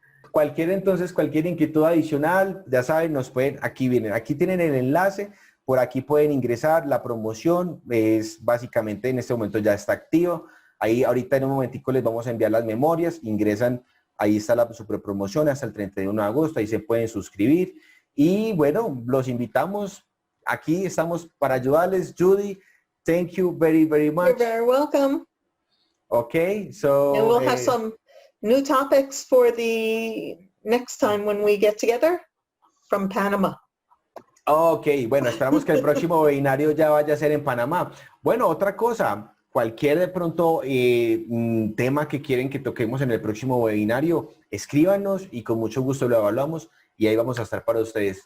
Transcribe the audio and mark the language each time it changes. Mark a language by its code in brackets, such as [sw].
[es] Cualquier inquietud adicional, ya saben, nos pueden, aquí vienen, aquí tienen el enlace, por aquí pueden ingresar, la promoción es básicamente en este momento ya está activo. Ahí ahorita en un momentico les vamos a enviar las memorias, ingresan, ahí está la super promoción hasta el 31 de agosto, ahí se pueden suscribir. Y bueno, los invitamos, aquí estamos para ayudarles. [en] Judy, thank you very, very much. You're very welcome. Okay, so... And we'll have some new topics for the next time when we get together from Panama. [es] Ok, bueno, esperamos que el próximo webinario ya vaya a ser en Panamá. Bueno, otra cosa, cualquier de pronto tema que quieren que toquemos en el próximo webinario, escríbanos y con mucho gusto lo evaluamos y ahí vamos a estar para ustedes.